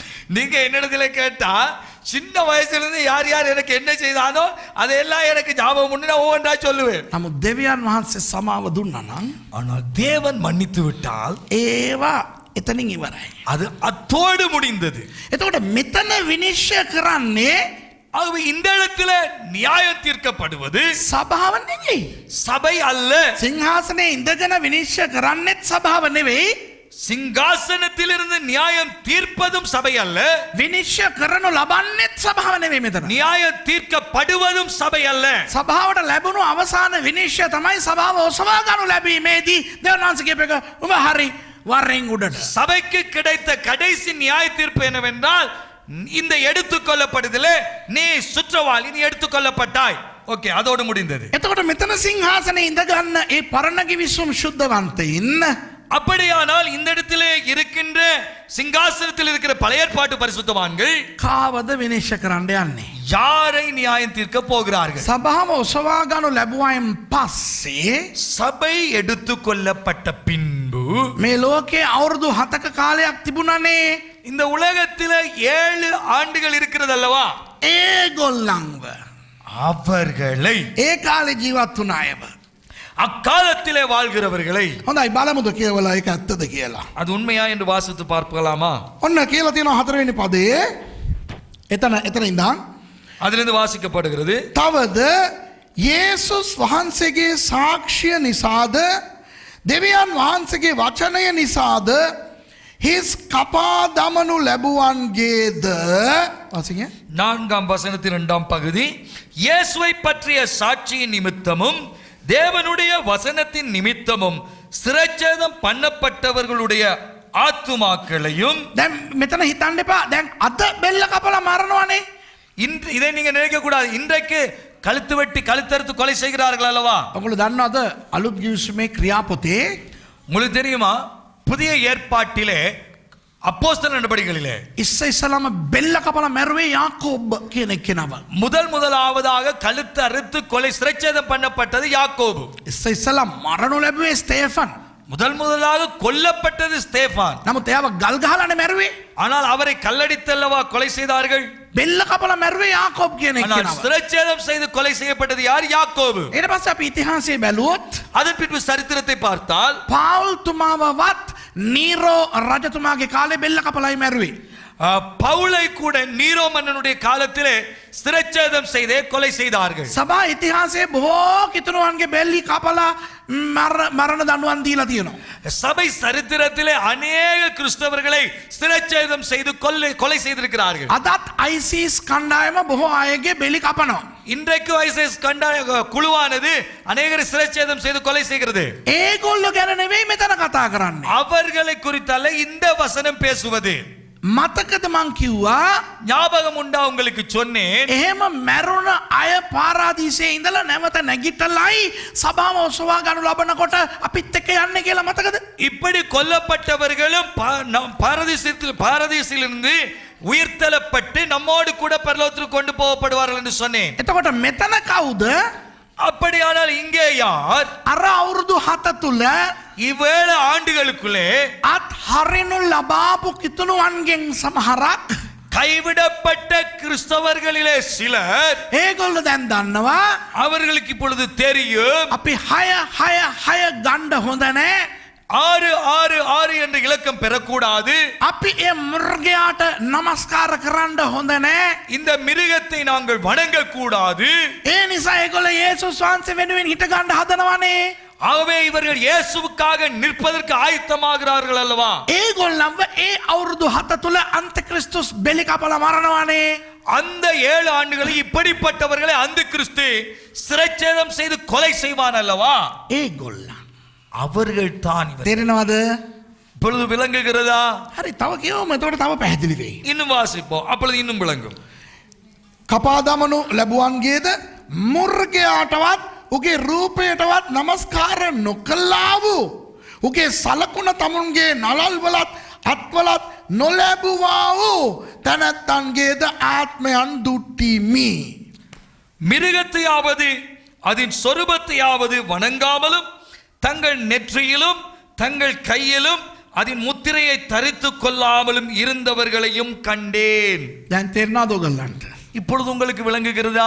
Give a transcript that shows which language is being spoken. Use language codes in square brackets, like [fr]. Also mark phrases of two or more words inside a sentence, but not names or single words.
[ta] நீங்க என்னிடத்துல கேட்டா சின்ன வயசுல இருந்து யார் யார் எனக்கு என்ன செய்தானோ அதெல்லாம் எனக்கு ஞாபகம் உண்டு, நான் ஒவ்வொன்றா சொல்லுவேன். [si] නමුත් දෙවියන් වහන්සේ සමාව දුන්නා නම් [ta] ஆனால் தேவன் மன்னித்து விட்டால் [si] ඒවා එතනින් ඉවරයි. [ta] அது அத்தோடு முடிந்தது. [si] එතකොට මෙතන විනිශ්චය කරන්නේ [ta] ஆகவே இந்த இடத்துல நியாயம் தீர்க்கப்படுவது [si] සභාව නෙවෙයි. [ta] சபை அல்ல. [si] සිංහාසනේ ඉඳගෙන විනිශ්චය කරන්නේත් සභාව නෙවෙයි. [ta] சிங்காசனத்திலிருந்து நியாயம் தீர்ப்பதும் சபை அல்ல. [si] විනිශ්චය කරනු ලබන්නේත් සභාව නෙවෙයි මෙතන. [ta] நியாயம் தீர்க்கப்படுவதும் சபை அல்ல. [si] සභාවට ලැබුණු අවසාන විනිශ්චය තමයි සභාව ඔසවා ගන්නු ලැබීමේදී දෙවියන් වහන්සේ කියප එක උඹ හරි වරෙන් උඩට. [ta] சபைக்கு கிடைத்த கடைசி நியாய தீர்ப்பு என்னவென்றால் இந்த எடுத்துக்கொள்ளப்படுதலே நீ சுற்றவாளி, நீ எடுத்துக்கொள்ளப்பட்டாய். ஓகே, அதோடு முடிந்தது. [si] එතකොට මෙතන සිංහාසනේ ඉඳගන්න ඒ පරණ කිවිසුම් සුද්ධවන්තයින් [ta] அப்படியானால் இந்த இடத்திலே இருக்கின்ற சிங்காசனத்தில் இருக்கிற பழைய ஏற்பாட்டு பரிசுத்தவான்கள் [si] කාවද විනිශ්චය කරන්න යන්නේ? [ta] யாரை நியாயம் தீர்க்க போகிறார்கள்? [si] සභාව ඔසවා ගන්නු ලැබුවායින් පස්සේ [ta] சபை எடுத்துக்கொள்ளப்பட்ட பின்பு [si] මේ ලෝකේ අවුරුදු 7ක කාලයක් තිබුණනේ. [ta] இந்த உலகத்தில 7 ஆண்டுகள் இருக்கிறது அல்லவா? [si] ඒගොල්ලන්ව [ta] அவர்களை, [si] ඒ කාලේ ජීවත් වුණ අයව. [ta] அக்காலத்திலே வாழ்கிறவர்களை. [si] හොඳයි බලමුද කියවලා ඒක ඇත්තද කියලා. [ta] அது உண்மையா என்று வாசித்து பார்க்கலாமா? [si] ඔන්න කියලා තියෙනවා 4 වෙනි පදයේ. එතන ඉඳන් [ta] அதிலிருந்து வாசிக்கப்படுகிறது. [si] තවද යේසුස් වහන්සේගේ සාක්ෂිය නිසාද දෙවියන් වහන්සේගේ වචනය නිසාද හිස් කපා දමනු ලැබුවන්ගේද. වාසිකය [ta] 4ஆம் வசனத்தின் 2ஆம் பகுதி, இயேசுவை பற்றிய சாட்சியின் நிமித்தமும் தேவனுடைய வசனத்தின் நிமித்தமும் சிரச்சேதம் பண்ணப்பட்டவர்களுடைய ஆத்துமாக்களையும். [si] දැන් මෙතන හිතන්න එපා. දැන් අද බෙල්ල කපලා මරනවනේ. [ta] இதை நீங்க நினைக்க கூடாது. இன்றைக்கு கழுத்து வெட்டி கழுத்தறுத்து கொலை செய்கிறார்கள் அல்லவா? [si] ඔගොල්ලෝ දන්නවද අලුත් ගිවිසුමේ ක්‍රියාපොතේ [ta] உங்களுக்கு தெரியுமா புதிய ஏற்பாட்டிலே அப்போஸ்தல நடபடிகளிலே [si] ඉස්සෙල්ලාම බෙල්ල කපලා මැරුවේ යාකෝබ් කියන කෙනාව. [ta] முதலாவதாக கழுத்து அறுத்து கொலை சிரச்சேதம் பண்ணப்பட்டது யாக்கோபு. [si] ඉස්සෙල්ලා මරණු ලැබුවේ ස්තේෆන්. [ta] முதலாக கொல்லப்பட்டது ஸ்தேபான். [si] නමුත් එයාව ගල් ගහලානේ මැරුවේ. [ta] ஆனால் அவரை கல்லடித்தல்லவா கொலை செய்தார்கள். [si] බෙල්ල කපලා මැරුවේ யாக்கோப் කියන [ta] ஆனால் [si] එක්කෙනාව. [ta] சிரச்சேதம் செய்து கொலை செய்யப்பட்டது யார்? யாக்கோபு. [si] ඊට පස්සේ අපි ඉතිහාසයේ බැලුවොත් [ta] அதன் பின்பு சரித்திரத்தை பார்த்தால் [si] පාවුල් තුමාවවත් නීරෝ රජතුමාගේ කාලේ බෙල්ල කපලායි මැරුවේ. [ta] பவுலை கூட நீரோ மன்னனுடைய காலத்திலே சிரச்சேதம் செய்தே கொலை செய்தார்கள். [si] සභා ඉතිහාසයේ බොහෝ කිතුණුවන්ගේ බෙල්ලි කපලා මරණ දඬුවම් දීලා තියෙනවා. [ta] சபை சரித்திரத்திலே அநேக கிறிஸ்தவர்களை சிரச்சேதம் செய்து கொலை செய்திருக்கிறார்கள். [si] අදත් ISIS කණ්ඩායම බොහෝ අයගේ බෙලි කපනවා. [ta] இன்றைக்கு ஐசிஸ் குழுவானது அநேகரை சிரச்சேதம் செய்து கொலை செய்கிறது. [si] ඒගොල්ලෝ ගැන නෙවෙයි මෙතන කතා කරන්නේ. [ta] அவர்களை குறித்தல்ல இந்த வசனம் பேசுவது. [si] මතකද මං කිව්වා [ta] ஞாபகம் உண்டா உங்களுக்கு சொன்னேன். [si] එහෙම මැරුණ අය පාරාදීසයේ ඉඳලා නැවත නැගිටලයි සභාව ඔසවා ගනු ලබනකොට අපිත් එක්ක යන්නේ කියලා මතකද? [ta] இப்படி கொல்லப்பட்டவர்களும் பாரதீசிலிருந்து உயிர்த்தெழப்பட்டு நம்மோடு கூட பரலோகத்திற்கு கொண்டு போகப்படுவார்கள் என்று சொன்னேன். [si] එතකොට මෙතන කවුද? [ta] அப்படியானால் இங்கே யார்? [si] අර අවුරුදු 7 තුල [ta] இவ்வேளை ஆண்டுகளுக்குள்ளே [si] අත් හරිනු ලබාපු කිතුණුවන්ගෙන් සමහරක් [ta] கைவிடப்பட்ட கிறிஸ்தவர்களிலே சிலர் [si] ඒගොල්ලෝ දැන් දන්නවා [ta] அவர்களுக்கு இப்பொழுது தெரியும் [si] අපි 6 ගණ්ඩ හොඳ නැහැ. [ta] 666 என்ற இலக்கம் பெறக்கூடாது. [si] අපි ඒ මුර්ගයාට নমස්කාර කරන්න හොඳ නැහැ. [ta] இந்த மிருகத்தை நாங்கள் வணங்க கூடாது. [si] ඒ නිසා ඒගොල්ලෝ යේසුස් වහන්සේ වෙනුවෙන් හිට ගන්න හදනවනේ. [ta] ஆகவே இவர்கள் இயேசுவுக்காக நிற்பதற்கு ஆயத்தமாகிறார்கள் அல்லவா? [si] ඒගොල්ලන්ව ඒ අවුරුදු 7 තුල අන්තික්‍රිස්තුස් බෙලි කපලා මරනවානේ. [ta] அந்த 7 ஆண்டுகளில் இப்படிப்பட்டவர்களை அந்த கிறிஸ்து சிரச்சேதம் செய்து கொலை செய்வான் அல்லவா? [si] ඒගොල්ලන් [ta] அவர்கள் தான். [si] තේරෙනවද? [ta] இப்பொழுது விளங்குகிறதா? [si] හරි තව කියවමු. එතකොට තව පැහැදිලි වෙයි. [ta] இன்னும் வாசிப்போம், அப்பொழுது இன்னும் விளங்கும். [si] කපා දමනු ලැබුවන්ගේද මුර්ගයාටවත් උගේ රූපයටවත් නමස්කාර නොකළා වූ උගේ සලකුණ තමුන්ගේ නලල්වලත් අත්වලත් නොලැබුවා වූ තැනැත්තන්ගේද ආත්මයන් දුට්ටිමි. [ta] மிருகத்தையாவது அதன் சொரூபத்தையாவது வணங்காமலும் தங்கள் நெற்றியிலும் தங்கள் கையிலும் அதன் முத்திரையை தரித்துக் கொள்ளாமலும் இருந்தவர்களையும் கண்டேன். [si] දැන් තේරෙනවද ඔයගොල්ලන්ට? [ta] இப்பொழுது உங்களுக்கு விளங்குகிறதா?